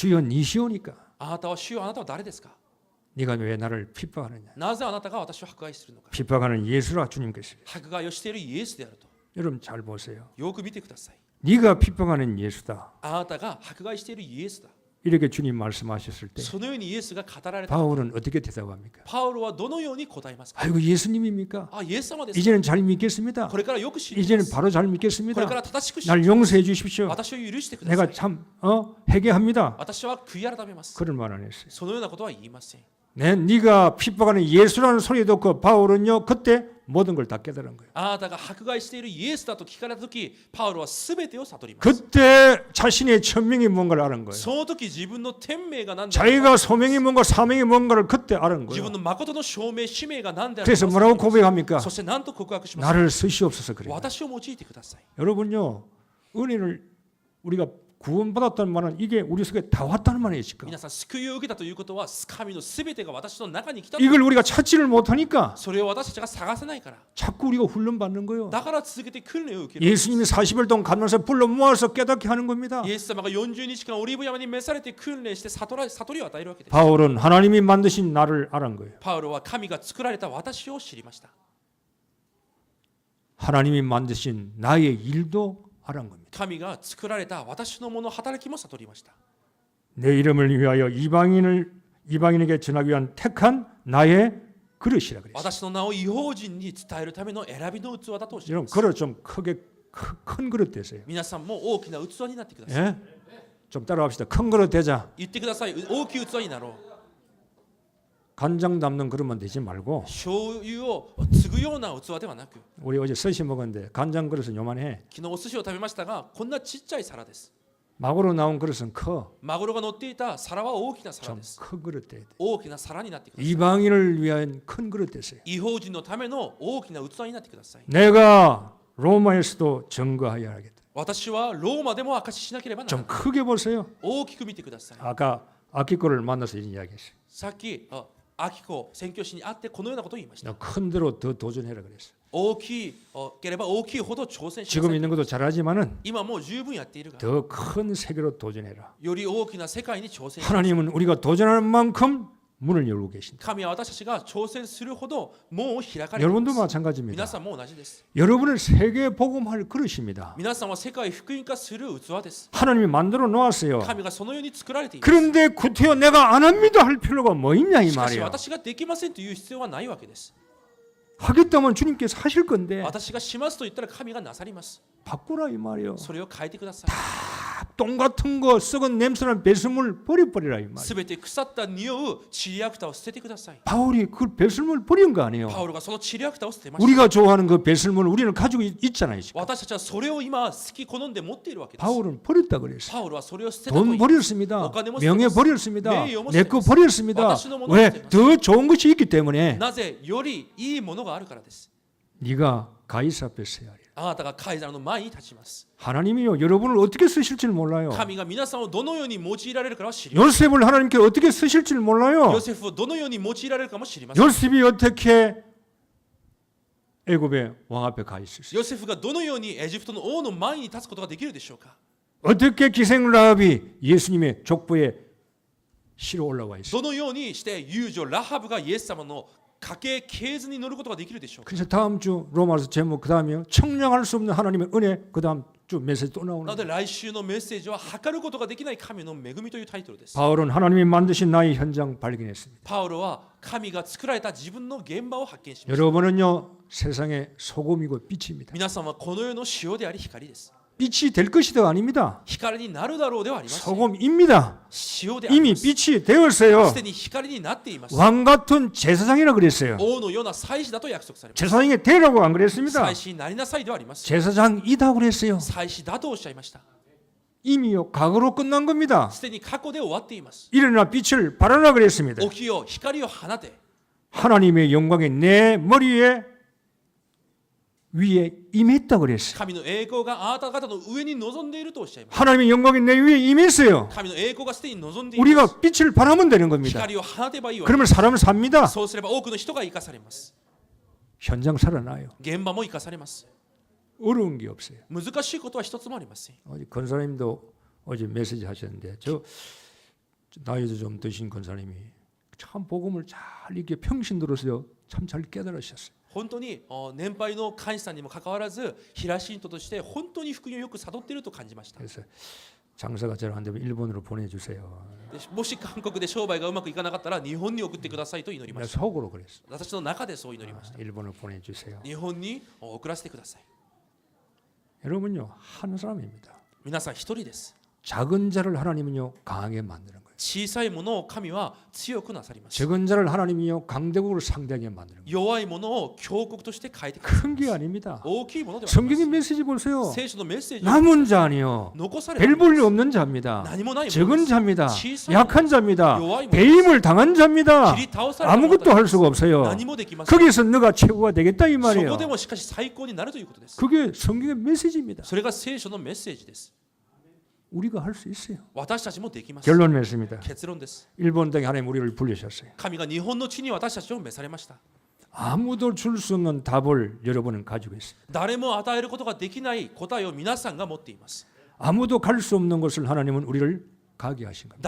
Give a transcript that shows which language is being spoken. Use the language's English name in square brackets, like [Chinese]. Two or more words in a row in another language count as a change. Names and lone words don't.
[Korean] 주여 니시오니까 [Japanese] あなたは主よ、あなたは誰ですか？ [Korean] 네가 왜 나를 핍박하느냐. [Japanese] なぜあなたが私を迫害するのか？ [Korean] 핍박하는 예수라 주님께서. [Japanese] 迫害をしているイエスであると。 [Korean] 여러분 잘 보세요. [Japanese] よく見てください。 [Korean] 네가 핍박하는 예수다. [Japanese] あなたが迫害しているイエスだ。 [Korean] 이렇게 주님 말씀하셨을 때 [Japanese] そのようにイエスが語られた。 [Korean] 바울은 어떻게 대답합니까? [Japanese] パウロはどのように答えますか？ [Korean] 아이고 예수님입니까? [Japanese] あ、イエス様ですか。 [Korean] 이제는 잘 믿겠습니다. [Japanese] これからよく知りま [Korean] 이제는 [Japanese] す。 [Korean] 바로 잘 [Japanese] これか [Korean] 믿겠습니다. [Japanese] ら正しく知り [Korean] 날 [Japanese] ます。 [Korean] 용서해 주십시오. [Japanese] 私を許してくださ [Korean] 내가 [Japanese] い。 [Korean] 참 회개합니다. [Japanese] 私は悔い改めます。 [Korean] 그런 말 안 했어요. [Japanese] そのようなことは言いません。 [Korean] 네가 핍박하는 예수라는 소리 듣고 바울은요 그때 모든 걸 다 깨달은 거예요. [Japanese] あなたが迫害しているイエスだと聞かれたとき、パウロはすべてを悟ります。 [Korean] 그때 자신의 천명이 뭔가를 아는 거예요. [Japanese] その時自分の天命が何であるか、 [Korean] 자기가 소명이 뭔가 사명이 뭔가를 그때 아는 [Japanese] 自分 [Korean] 거예요. [Japanese] の誠の証明、使命が何である [Korean] 그래서 [Japanese] か、 [Korean] 뭐라고 고백합니까? [Japanese] そして何と告白しますか。 [Korean] 나를 쓰시옵소서 그래요. [Japanese] 私を用いてください。 [Korean] 여러분요 은혜를 우리가 구원받았다는 말은 이게 우리 속에 다 왔다는 말이에요. [Japanese] 皆さん、救いを受けたということは、神のすべてが私の中に来た。 [Korean] 이걸 우리가 찾지를 못하니까 [Japanese] それを私たちが探せないから。 [Korean] 자꾸 우리가 훈련받는 거예요. [Japanese] だから続けて訓練を受ける。 [Korean] 예수님이 40일 동안 가면서 불러 모아서 깨닫게 하는 겁니다. [Japanese] イエス様が40日間オリーブ山に召されて訓練して悟りを与えるわけです。 [Korean] 바울은 하나님이 만드신 나를 알은 거예요. [Japanese] パウロは神が作られた私を知りました。 [Korean] 하나님이 만드신 나의 일도 알은 겁니다. [Japanese] 神が作られた私のもの働きも悟りました。 [Korean] 내 이름을 위하여 이방인에게 전하기 위한 택한 나의 그릇이라 그랬어요. [Japanese] 私の名を異邦人に伝えるための選びの器だとおっしゃい [Korean] 여러분 [Japanese] ます。 [Korean] 그릇 좀 큰 그릇 되세요. [Japanese] 皆さんも大きな器になってください。 [Korean] 예? 좀 따라합시다. 큰 그릇 되자. [Japanese] 言ってください。大きい器になろう。 [Korean] 간장 담는 그릇만 되지 말고 [Japanese] 醤油を継ぐような器ではなく、 [Korean] 우리 어제 스시 먹었는데 간장 그릇은 요만해. [Japanese] 昨日お寿司を食べましたが、こんなちっちゃい皿です。 [Korean] 마구로 나온 그릇은 커. [Japanese] マグロが乗っていた皿は大きな皿 [Korean] 좀 [Japanese] です。 [Korean] 큰 그릇 돼야 돼. [Japanese] 大きな皿になってください。 [Korean] 이방인을 위한 큰 그릇 되세요. [Japanese] 異邦人のための大きな器になってください。 [Korean] 내가 로마에서도 증거하여야 하겠다. [Japanese] 私はローマでも証ししなければなら [Korean] 좀 [Japanese] ない。 [Korean] 크게 보세요. [Japanese] 大きく見てください。 [Korean] 아까 아키코를 만나서 이런 이야기했어요. [Japanese] さっきアキコ宣教師に会ってこのようなことを言いました。 [Korean] 너 큰 대로 더 도전해라 그랬어요. [Japanese] 大きければ大きいほど挑戦しな [Korean] 지금 [Japanese] さい。 [Korean] 있는 것도 잘하지만은 [Japanese] 今もう十分やっているが、 [Korean] 더 큰 세계로 도전해라. [Japanese] より大きな世界に挑戦し [Korean] 하나님은 우리가 도전하는 만큼 문을 열고 계신다. [Japanese] 神は私たちが挑戦するほど門を開かれてい [Korean] 여러분도 [Japanese] ます。 [Korean] 마찬가지입니다. [Japanese] 皆さんも同じです。 [Korean] 여러분을 세계 복음할 그릇입니다. [Japanese] 皆さんは世界福音化する器です。 [Korean] 하나님이 만들어 놓았어요. [Japanese] 神がそのように作られています。 [Korean] 그런데 구태여 내가 안 합니다 할 필요가 뭐 있냐 이 [Japanese] しかし [Korean] 말이에요. [Japanese] 私ができませんという必要はないわけです。 [Korean] 하겠다면 주님께서 하실 건데 [Japanese] 私がしますと言ったら神がなさります。 [Korean] 바꾸라 이 말이에요. [Japanese] それを変えてください。 [Korean] 똥 같은 거 썩은 냄새난 배설물 버려버리라 이 말이에요. [Japanese] すべて腐った匂うチリアクタを捨ててください。 [Korean] 바울이 그 배설물 버린 거 아니에요. [Japanese] パウロがそのチリアクタを捨てました。 [Korean] 우리가 좋아하는 그 배설물 우리는 가지고 있잖아요. 지금. [Japanese] 私たちはそれを今好き好んで持っているわけです。 [Korean] 바울은 버렸다 그랬어요. [Japanese] パウロはそれを捨てたと言 [Korean] 돈 [Japanese] い [Korean] 버렸습니다. 어까네 못 명예 쓰고 버렸습니다. 네, 못 내 거 쓰고 버렸습니다. [Japanese] 私のもの [Korean] 왜? 쓰고 더 좋은 것이 있기 때문에 [Japanese] なぜよりいいものがあるからです。 [Korean] 네가 가이사 앞에 서야 해. [Japanese] あなたがカイザルの前に立ちます。 [Korean] 하나님이요 여러분을 어떻게 쓰실지 몰라요. [Japanese] 神が皆さんをどのように用いられるかは知りません。 [Korean] 요셉을 하나님께 어떻게 쓰실지 몰라요. [Japanese] ヨセフをどのように用いられるかも知りません。 [Korean] 요셉이 어떻게 애굽의 왕 앞에 가 있었어요. [Japanese] ヨセフがどのようにエジプトの王の前に立つことができるでしょうか。 [Korean] 어떻게 기생 라합이 예수님의 족보에 실어 올라와 있어요. [Japanese] どのようにして遊女ラハブがイエス様の家系系図に乗ることができるでしょうか。 [Korean] 그래서 다음 주 로마서 제목 그 다음이요. 청량할 수 없는 하나님의 은혜 그 다음 주 메시지 또 [Japanese] な [Korean] 나오는 [Japanese] の [Korean] 거예요. [Japanese] で来週のメッセージは測ることができない神の恵みというタイトルです。 [Korean] 바울은 하나님이 만드신 나의 현장 발견했습니다. [Japanese] パウロは神が作られた自分の現場を発見しました。 [Korean] 여러분은요 세상의 소금이고 빛입니다. [Japanese] 皆さんはこの世の塩であり光です。 [Korean] 빛이 될 것이다 아닙니다. [Japanese] 光になるだろうではありません。 [Korean] 소금입니다. [Japanese] 塩であり [Korean] 이미 [Japanese] ます。 [Korean] 빛이 되었어요. [Japanese] すでに光になっています。 [Korean] 왕 같은 제사장이라 그랬어요. [Japanese] 王のような祭司だと約束されます。 [Korean] 제사장이 되라고 안 그랬습니다. [Japanese] 祭司になりなさいではあります。 [Korean] 제사장이다 그랬어요. [Japanese] 祭司だとおっしゃいました。 [Korean] 이미요 과거로 끝난 겁니다. [Japanese] すでに過去で終わっています。 [Korean] 일어나 빛을 발하라 그랬습니다. [Japanese] 起きよ光を放て。 [Korean] 하나님의 영광이 내 머리에 위에 임했다 그랬어요. [Japanese] 神の栄光があなた方の上に臨んでいるとおっしゃいます。 [Korean] 하나님의 영광이 내 위에 임했어요. [Japanese] 神の栄光がすでに臨んでいます。 [Korean] 우리가 빛을 발하면 되는 겁니다. [Japanese] 光を放てばいいわけです。 [Korean] 그러면 사람은 삽니다. [Japanese] そうすれば多くの人が生かされます。 [Korean] 현장 살아나요. [Japanese] 現場も生かされます。 [Korean] 어려운 게 없어요. [Japanese] 難しいことは一つもありません。 [Korean] 어제 권사님도 어제 메시지 하셨는데 저 나이도 좀 드신 권사님이 참 복음을 잘 이렇게 평신 들어서요 참 잘 깨달으셨어요. [Japanese] 本当に年配の会士さんにもかかわらず平信徒として本当に福音をよく悟っていると感じました。 [Korean] 그래서 장사가 잘 안 되면 일본으로 보내주세요. [Japanese] でもし韓国で商売がうまくいかなかったら日本に送ってくださいと祈りま [Korean] 내가 [Japanese] した。 [Korean] 속으로 그랬어. [Japanese] 私の中でそう祈りました。 [Korean] 일본을 보내주세요. [Japanese] 日本に送らせてください。 [Korean] 여러분요 한 사람입니다. [Japanese] 皆さん一人です。 [Korean] 작은 자를 하나님은요 강하게 만드는 거예요. [Japanese] 小さいものを神は強くなさります。 [Korean] 적은 자를 하나님이요 강대국으로 상대하게 만드는 거예요. [Japanese] 弱いものを強国として変えてください。 [Korean] 큰 게 아닙니다. [Japanese] 大きいものではあり [Korean] 성경의 [Japanese] ま [Korean] 메시지 보세요. [Japanese] せん。聖書のメッセージを [Korean] 남은 자 아니요. [Japanese] 残され [Korean] 별 [Japanese] たもの [Korean] 볼일 없는 자입니다. [Japanese] 何もないものです。 [Korean] 적은 자입니다. 치사한 약한 자입니다. 요아이 뭐 배임을 당한 자입니다. [Japanese] 切り倒されたもの [Korean] 아무것도 할 수가 없어요. [Japanese] 何もできません。 [Korean] 거기서 너가 최고가 되겠다 이 [Japanese] そ [Korean] 말이에요. [Japanese] こでもしかし最高になるということです。 [Korean] 그게 성경의 메시지입니다. [Japanese] それが聖書のメッセージです。 [Korean] 우리가 할 수 있어요. [Japanese] 私たちもできます。 [Korean] 결론 맺습니다. [Japanese] 結論です。 [Korean] 일본 땅에 하나님 우리를 불리셨어요. [Japanese] 神が日本の地に私たちを召されました。 [Korean] 아무도 줄 수 없는 답을 여러분은 가지고 있어요. [Japanese] 誰も与えることができない答えを皆さんが持っています。 [Korean] 아무도 갈 수 없는 곳을 하나님은 우리를 가게 하신 겁니다.